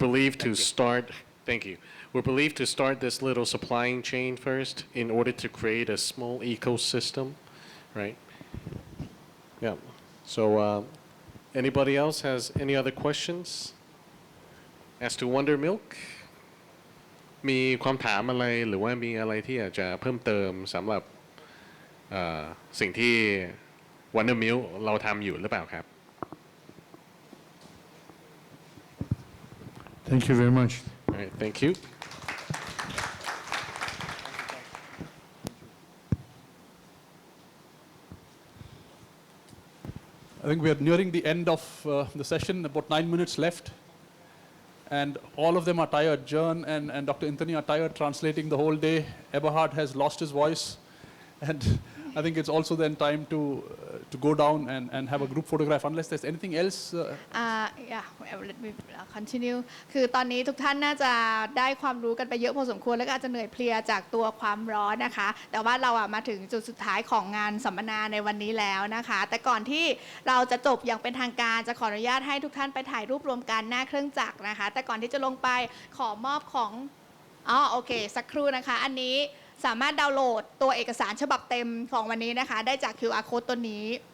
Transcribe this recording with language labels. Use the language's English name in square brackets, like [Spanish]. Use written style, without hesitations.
[English] believed to start, thank you. We're believed to start this little supplying chain first in order to create a small ecosystem, right? Yeah. So anybody else has any other questions as to Wondermilk? [Thai] มีความถามอะไรหรือว่ามีอะไรที่อยากจะเพิ่มเติมสำหรับสิ่งที่ Wondermilk เราทำอยู่หรือเปล่าครับ [English] Thank you very much. All right, thank you. I think we are nearing the end of the session, about 9 minutes left. And all of them are tired. Jern and Dr. Anthony are tired translating the whole day. Eberhard has lost his voice. And I think it's also then time to go down and have a group photograph, unless there's anything else. Yeah, let me continue. [Thai] คือตอนนี้ทุกท่านน่าจะได้ความรู้กันไปเยอะพอสมควรแล้วก็อาจจะเหนื่อยเพลียจากตัวความร้อนนะคะแต่ว่าเรามาถึงจุดสุดท้ายของงานสัมมนาในวันนี้แล้วนะคะแต่ก่อนที่เราจะจบอย่างเป็นทางการจะขออนุญาตให้ทุกท่านไปถ่ายรูปรวมกันหน้าเครื่องจักรนะคะแต่ก่อนที่จะลงไปขอมอบของโอเคสักครู่นะคะอันนี้สามารถดาวน์โหลดตัวเอกสารฉบับเต็มของวันนี้นะคะได้จาก QR code ตัวนี้